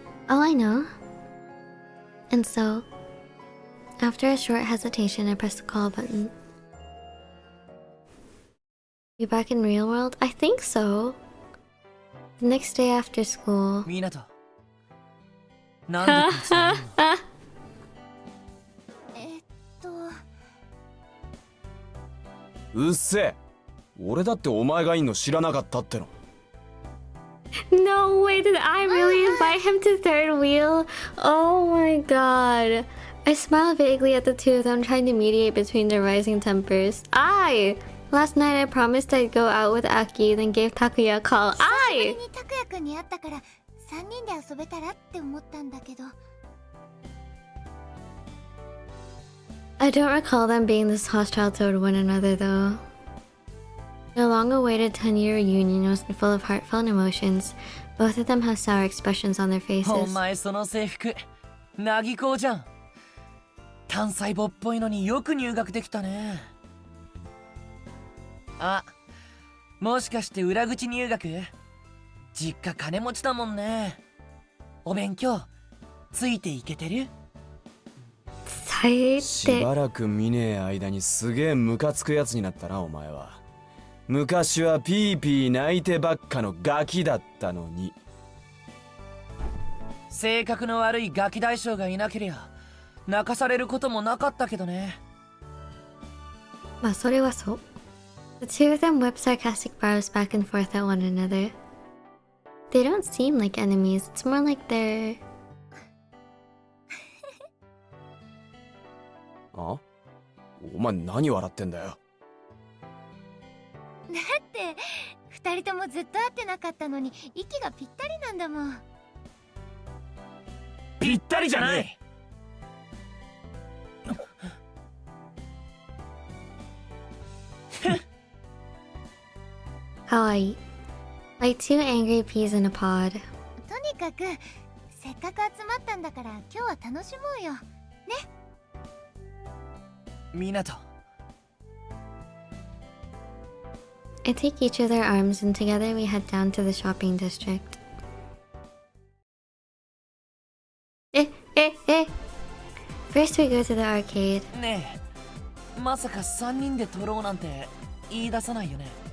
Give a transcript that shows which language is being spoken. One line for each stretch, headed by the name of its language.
English: Oh, I know. And so, after a short hesitation, I pressed the call button. You back in real world? I think so. The next day after school.
Japanese: みなと。なんでこいつがいるの？うっせえ。俺だってお前がいんの知らなかったっての。
English: No way, did I really invite him to third wheel? Oh my god. I smiled vaguely at the two of them trying to mediate between their rising tempers. Last night I promised I'd go out with Aki, then gave Takuya a call.
Japanese: 久しぶりに拓也くんに会ったから3人で遊べたらって思ったんだけど。
English: I don't recall them being this hostile toward one another though. The long-awaited 10-year reunion was full of heartfelt emotions. Both of them have sour expressions on their
Japanese: お
English: faces.
Japanese: 前その制服、なぎこうじゃん。単細胞っぽいのによく入学できたね。あ、もしかして裏口入学？実家金持ちだもんね。お勉強ついていけてる？しばらく見ねえ間にすげえムカつくやつになったなお前は。昔はピーピー泣いてばっかのガキだったのに。性格の悪いガキ大将がいなけりゃ泣かされることもなかったけどね。まあそれはそう。
English: The two of them whip sarcastic barbs back and forth at one another. They don't seem like enemies. It's more like they're...
Japanese: あ？お前何笑ってんだよ。だって2人ともずっと会ってなかったのに息がぴったりなんだもん。ぴったりじゃない。
English: Kawaii. Like two angry peas in a pod.
Japanese: とにかくせっかく集まったんだから今日は楽しもうよ。ね。みなと。
English: I take each of their arms and together we head down to the shopping district. First we go to the arcade.
Japanese: ねえ、まさか3人で撮ろうなんて言い出さないよね。